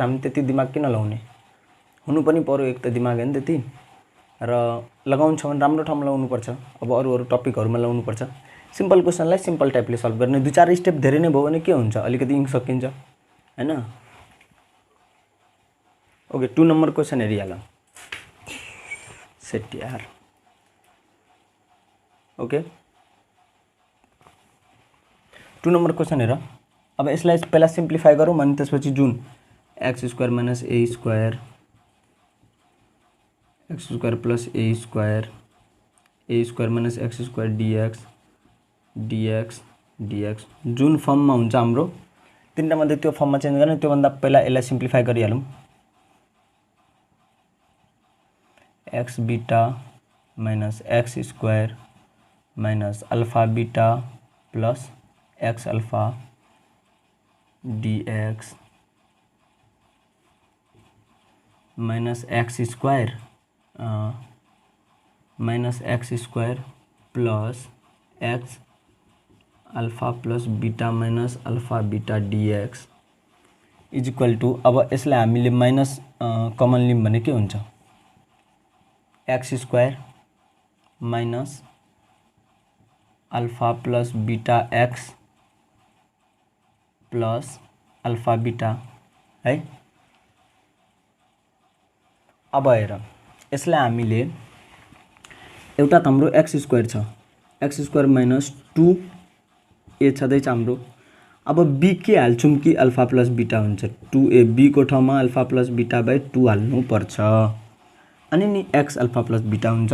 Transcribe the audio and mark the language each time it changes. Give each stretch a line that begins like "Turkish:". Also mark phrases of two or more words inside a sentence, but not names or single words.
Nepali: हामी त्यति दिमाग किन लाउने, हुनु पनि पर्यो एक त दिमाग होइन त्यति, र लगाउँछ भने राम्रो ठाउँमा लाउनुपर्छ। अब अरू टपिकहरूमा लाउनुपर्छ। सिम्पल क्वेसनलाई सिम्पल टाइपले सल्भ गर्ने, 2-4 स्टेप धेरै नै भयो भने के हुन्छ, अलिकति इङ्क सकिन्छ होइन। ओके 2
English: number question
Nepali: हेरिहालौँ सेट यार। ओके 2
English: number question
Nepali: हेर। अब यसलाई पहिला सिम्प्लिफाई गरौँ अनि त्यसपछि जुन
English: x square minus a square plus a square minus x square dx
Nepali: जुन फर्ममा हुन्छ हाम्रो तीनटा मध्ये त्यो फर्ममा चेन्ज गर्ने। त्योभन्दा पहिला यसलाई सिम्प्लिफाई गरिहालौँ।
English: x beta minus x square minus alpha beta plus x alpha dx minus x square plus x alpha plus beta minus alpha beta dx is equal to,
Nepali: अब यसलाई हामीले
English: minus common
Nepali: लियौँ भने के हुन्छ,
English: x square minus alpha plus beta x plus alpha beta है।
Nepali: अब हेर यसलाई हामीले एउटा त हाम्रो
English: x square minus 2 a
Nepali: छँदैछ हाम्रो। अब बी के हाल्छौँ कि
English: alpha plus beta
Nepali: हुन्छ 2a, बी को ठाउँमा
English: alpha plus beta by 2
Nepali: हाल्नुपर्छ अनि नि
English: x alpha plus beta
Nepali: हुन्छ।